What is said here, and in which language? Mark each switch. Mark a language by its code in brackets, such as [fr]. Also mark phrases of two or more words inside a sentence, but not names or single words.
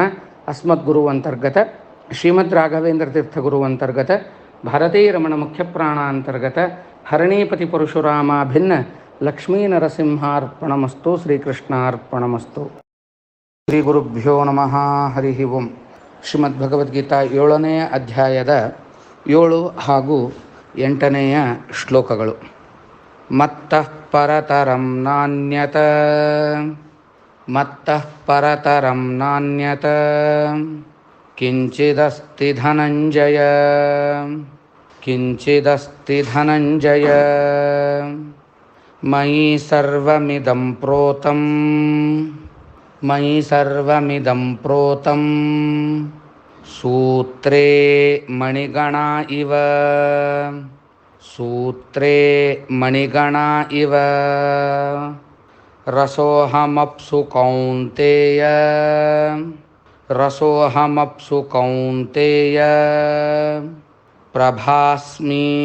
[sa] ಅಸ್ಮದ್ಗುರು ಅಂತರ್ಗತ ಶ್ರೀಮದ್ ರಾಘವೇಂದ್ರ ತೀರ್ಥಗುರು ಅಂತರ್ಗತ ಭಾರತೀರಮಣ ಮುಖ್ಯಪ್ರಾಣ ಅಂತರ್ಗತ ಹರಣೀಪತಿ ಪರಶುರಾಮ ಭಿನ್ನ ಲಕ್ಷ್ಮೀ ನರಸಿಂಹಾರ್ಪಣಮಸ್ತು. ಶ್ರೀಕೃಷ್ಣಾರ್ಪಣಮಸ್ತು. ಶ್ರೀ ಗುರುಭ್ಯೋ ನಮಃ. ಹರಿ ಓಂ. [kn] ಶ್ರೀಮದ್ ಭಗವದ್ಗೀತಾ 7ನೇ ಅಧ್ಯಾಯದ 7 ಹಾಗೂ 8ನೇಯ ಶ್ಲೋಕಗಳು. [sa] ಮತ್ತಃ ಪರತರಂ ನಾನ್ಯತ ಕಿಂಚಿದಸ್ತಿ ಧನಂಜಯ ಮಯಿ ಸರ್ವಮಿದಂ ಪ್ರೋತಂ ಸೂತ್ರೇ ಮಣಿಗಣಾ ಇವ ರಸೋಹಮಪ್ಸು ಕೌಂತೇಯ ಪ್ರಭಾಸ್ಮಿ